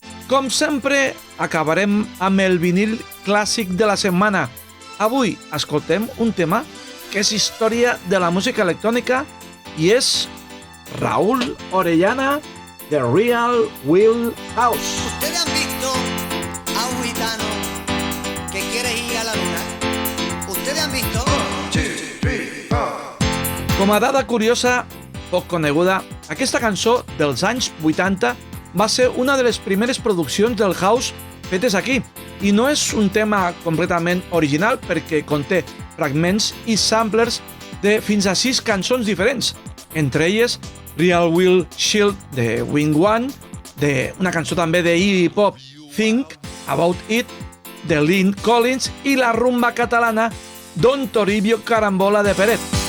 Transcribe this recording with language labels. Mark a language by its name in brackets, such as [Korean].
[Catalan] Com sempre, acabarem amb el vinil clàssic de la setmana. Avui escoltem un tema que és història de la música electrònica i és Raúl Orellana, The Real Will House. [Spanish] ¿Ustedes han visto a un gitano que quiere ir a la luna? ¿Ustedes han visto? [Catalan] Com a dada curiosa, poc coneguda, aquesta cançó dels anys 80 va ser una de les primeres produccions del house fetes aquí, i no és un tema completament original perquè conté fragments i samplers de fins a 6 cançons diferents, entre elles Real Will Shield de Wing One, una cançó també de Iggy Pop, Think About It, de Lynn Collins, i la rumba catalana Don Toribio Carambola de Peret.